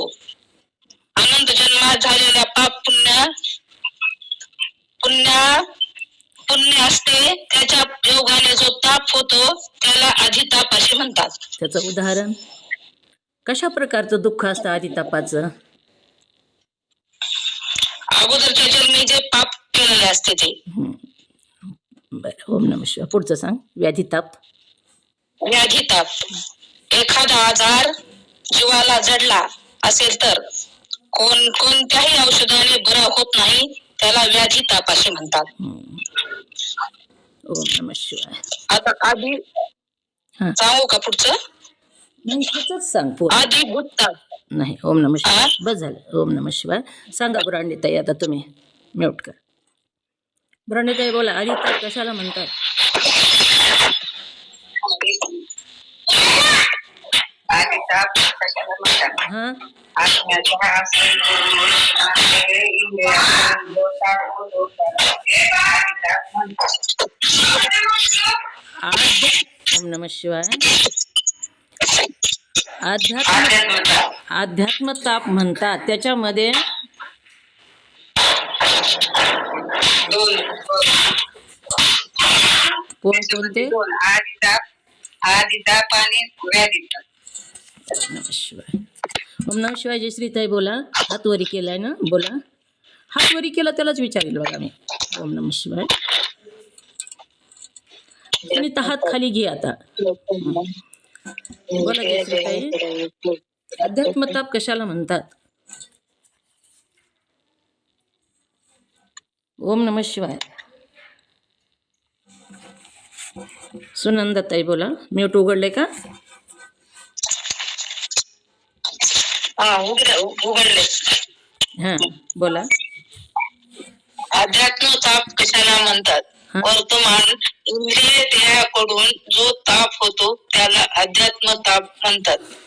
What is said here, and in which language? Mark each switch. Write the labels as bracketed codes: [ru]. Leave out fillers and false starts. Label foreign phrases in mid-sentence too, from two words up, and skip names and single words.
[mr] अनंत जन्मात झालेल्या पाप पुण्य असते त्याच्या योगाने जो ताप होतो त्याला आधिताप असे म्हणतात. त्याचं उदाहरण? कशा प्रकारचं दुःख असतं आधितापाचं? अगोदरच्या जन्मी जे पाप केलेले असते ते. बरं, [sa] ओम नमः शिवाय. [mr] पुढचं सांग. व्याधिताप. व्याधिताप एखादा आजार जीवाला जडला असेल तर कोणत्याही औषधाने बरा होत नाही त्याला व्याधिताप असे म्हणतात. [sa] ओम नमः शिवाय. [mr] आता आधी हां. सांगू का पुढचं? नाही, ह्याचंच सांग पूर्ण. आधी भूतताप. नाही, [sa] ओम नमः शिवाय. [mr] बस झालं. [sa] ओम नमः शिवाय. [mr] सांगा बुरांडीताई, आता तुम्ही म्यूट कर. बुरांडीताई बोला, आधिताप कशाला म्हणतात? आधिताप कशाला म्हणतात? हां, [sa] ओम नमः शिवाय. [mr] अध्यात्म ताप म्हणतात. त्याच्यामध्ये कोणते? आधिताप आणि व्याधिताप. [sa] ओम नमः शिवाय. ओम नमः शिवाय. [mr] जयश्रीताई बोला. हात वरी केलाय ना? बोला. हात वरी केला त्यालाच विचारेल बघा मी. [sa] ओम नमः शिवाय. [mr] सुनीता, हात खाली घे आता. बोला जयश्रीताई. अध्यात्म ताप कशाला म्हणतात? [sa] ओम नमः शिवाय. [mr] सुनंदाताई बोला. म्यूट उघडले का? उघडले. हां, बोला. अध्यात्म ताप कशाला म्हणतात? हा. वर्तमान इंद्रिय देहाकडून जो ताप होतो त्याला अध्यात्म ताप म्हणतात.